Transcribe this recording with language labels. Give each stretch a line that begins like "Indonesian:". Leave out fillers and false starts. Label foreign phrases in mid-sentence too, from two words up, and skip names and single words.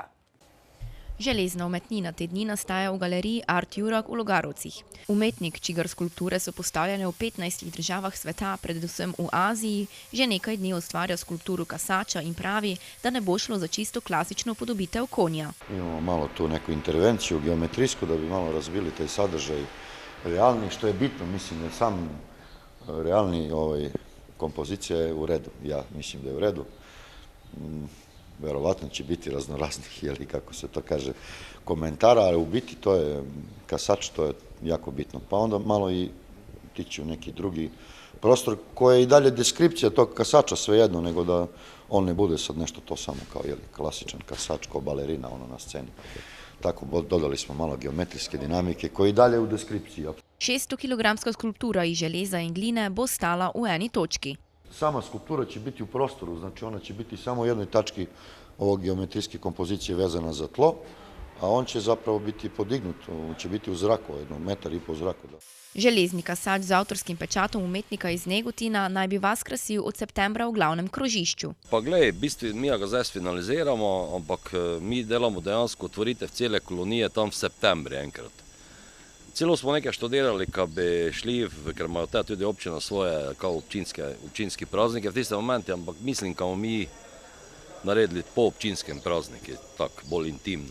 Slovenian: Železna umetnina te dni nastaja v galeriji Art Jurak v Logarovcih. Umetnik, čigar skulpture so postavljene v 15 državah sveta, predvsem v Aziji, že nekaj dni ustvarja skulpturo kasača in pravi, da ne bo šlo za čisto klasično podobitev konja.
Croatian: Imamo malo tu neku intervenciju geometrijsku, da bi malo razbili taj sadržaj realni, što je bitno, mislim da sam realni kompozicija je u redu. Ja mislim da je u redu. Verovatno će biti raznoraznih, ili kako se to kaže, komentara, ali u biti to je kasač, to je jako bitno. Pa onda malo i tići u neki drugi prostor koji je i dalje deskripcija tog kasača, svejedno, nego da on ne bude sad nešto to samo kao klasičan kasač, kao balerina na sceni. Tako dodali smo malo geometrijske dinamike koji i dalje u deskripciji.
Slovenian: 600-kilogramska skulptura iz železa in gline bo stala v eni točki.
Serbian: Sama skulptura će biti u prostoru, znači ona će biti samo u jednoj tački ovog geometrijske kompozicije vezana za tlo, a on će zapravo biti podignut, on će biti u zraku, 1,5 metra u zraku.
Slovenian: Železni kasač z avtorskim pečatom umetnika iz Negotina naj bi vas krasil od septembra v glavnem krožišču. Pa glej, v bistvu mi ga zdaj finaliziramo, ampak mi delamo dejansko otvoritev cele kolonije tam v septembri enkrat. Celo smo nekaj študirali, ko bi šli, ker imajo tudi občina svoje občinski praznike v tistem momenti, ampak mislim, ko bomo mi naredili po občinskem prazniki, tako bolj intimno.